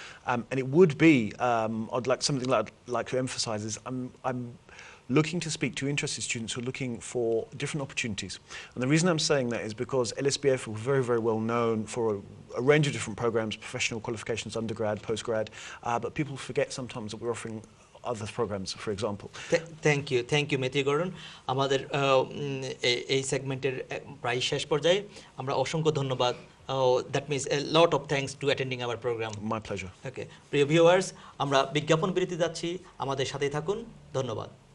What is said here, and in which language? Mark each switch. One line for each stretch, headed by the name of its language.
English: And it would be, I'd like something I'd like to emphasize is I'm looking to speak to interested students who are looking for different opportunities. And the reason I'm saying that is because LSBF are very, very well known for a range of different programs, professional qualifications, undergrad, postgrad, but people forget sometimes that we're offering other programs, for example. Thank you, Matthew Gordon.
Bangla: আমাদের এই সেগমেন্টের প্রায় শেষ পর্যায়ে আমরা অসংখ্য ধন্যবাদ।
English: That means a lot of thanks to attending our program. My pleasure.
Bangla: Okay, প্রিয় ভিউয়ার্স, আমরা বিজ্ঞাপন বিরতি যাচ্ছি, আমাদের সাথেই থাকুন, ধন্যবাদ।